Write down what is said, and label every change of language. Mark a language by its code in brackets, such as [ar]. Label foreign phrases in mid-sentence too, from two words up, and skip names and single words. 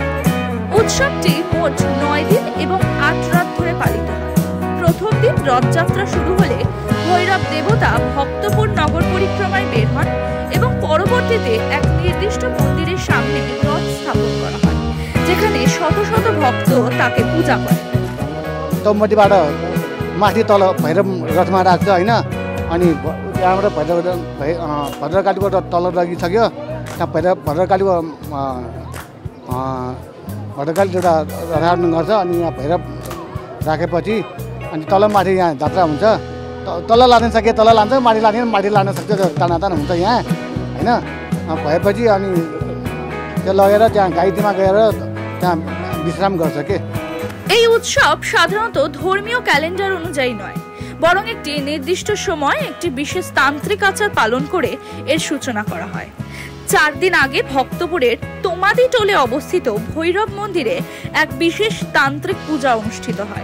[bn] উৎসবটি মোট 9 দিন এবং 8 রাত ধরে পালিত হয়। প্রথম দিন রথযাত্রা শুরু হলে ভৈরব দেবতা ভক্তপুর নগর পরিক্রমায় বের হন এবং পরবর্তীতে এক নির্দিষ্ট মন্দিরের সামনে রথ স্থাপন করা হয়, যেখানে শত শত ভক্ত তাকে পূজা করে। [ne] तमतीबाट माथि तल भैरव रथमा राख्छ होइन, अनि त्यहाँबाट भद्रकालीको तल लगिसक्यो। त्यहाँ भद्रकालीको देउता रथारोहण गर्छ, अनि यहाँ भैरव राखेपछि अनि तल माथि यहाँ जात्रा हुन्छ। तल लान सके तल लान्छ, माथि लान सक्छ, तानातान हुन्छ यहाँ होइन। भएपछि अनि त्यो लगेर त्यहाँ गाईतीमा गएर त्यहाँ विश्राम गर्छ के। [bn] এই উৎসব সাধারণত ধর্মীয় ক্যালেন্ডার অনুযায়ী নয়, বরং একটি নির্দিষ্ট সময় একটি বিশেষ তান্ত্রিক আচার পালন করে এর সূচনা করা হয়। 4 দিন আগে ভক্তপুরের তোমাদি টোলে অবস্থিত ভৈরব মন্দিরে এক বিশেষ তান্ত্রিক পূজা অনুষ্ঠিত হয়।